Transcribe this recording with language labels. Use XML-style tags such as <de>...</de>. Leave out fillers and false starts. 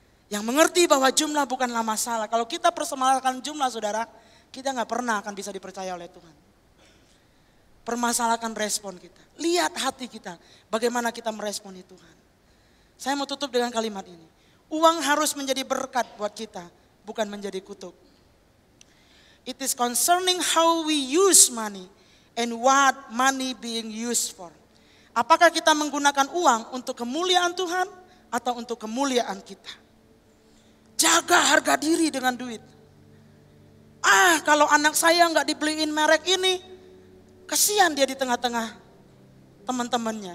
<id>Yang mengerti bahwa jumlah bukanlah masalah. Kalau kita permasalahkan jumlah saudara, kita gak pernah akan bisa dipercaya oleh Tuhan. Permasalahkan respon kita. Lihat hati kita, bagaimana kita meresponi Tuhan. Saya mau tutup dengan kalimat ini. Uang harus menjadi berkat buat kita, bukan menjadi kutuk.</id> <en>It is concerning how we use money and what money being used for.</en> <id>Apakah kita menggunakan uang untuk kemuliaan Tuhan atau untuk kemuliaan kita? Jaga harga diri dengan duit. Kalau anak saya nggak dibeliin merek ini, kasihan dia di tengah-tengah teman-temannya.</id>